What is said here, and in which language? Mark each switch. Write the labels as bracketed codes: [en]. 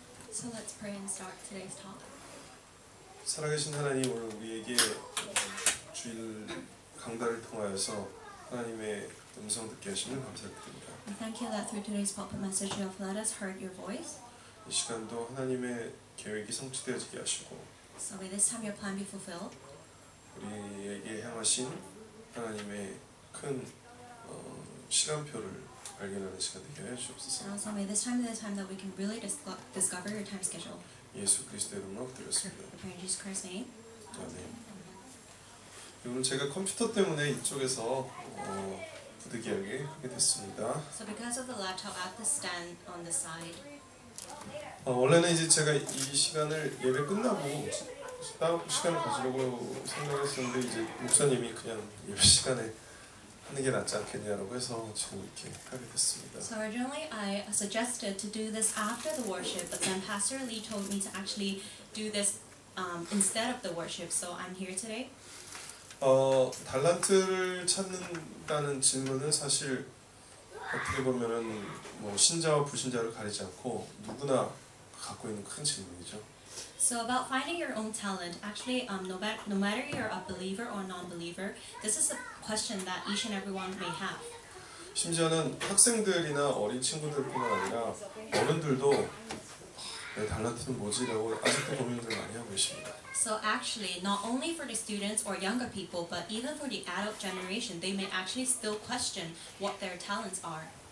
[en] So let's pray and start today's talk. [ko] 살아계신 하나님, 오늘 우리에게 주일 강단을 통하여서 하나님의 음성 듣게 하시는 감사를 드립니다. [en] We thank you that through today's pulpit message you have let us heard your voice. [ko] 이 시간도 하나님의 계획이 성취되어지게 하시고 [en] So may this time your plan be fulfilled. [ko] 우리에게 향하신 하나님의 큰 시간표를 발견하는 시간 되게 해 주옵소서. [en] And also may this time be the time that we can really discover your time schedule. [ko] 예수 그리스도의 이름으로 드렸습니다. [en] We pray in Jesus Christ's name. [ko] 아멘. 오늘 제가 컴퓨터 때문에 이쪽에서 부득이하게 하게 됐습니다. [en] So because of the laptop at the stand on the side, [ko] 원래는 이제 제가 이 시간을 예배 끝나고 따로 시간을 가지려고 생각했었는데 이제 목사님이 그냥 예배 시간에 하는 게 낫지 않겠냐라고 해서 지금 이렇게 하게 됐습니다. [en] so originally I suggested to do this after the worship, but then Pastor Lee told me to actually do this instead of the worship. So I'm here today. [ko] 달란트를 찾는다는 질문은 사실 어떻게 보면은 뭐 신자와 불신자를 가리지 않고 누구나 갖고 있는 큰 질문이죠. [en] So about finding your own talent, actually, no matter you're a believer or non-believer, this is a question that each and everyone may have. [ko] 심지어는 학생들이나 어린 친구들뿐만 아니라 어른들도 내 달란트는 뭐지라고 아직도 고민들 많이 하고 계십니다. [en] So actually, not only for the students or younger people, but even for the adult generation, they may actually still question what their talents are.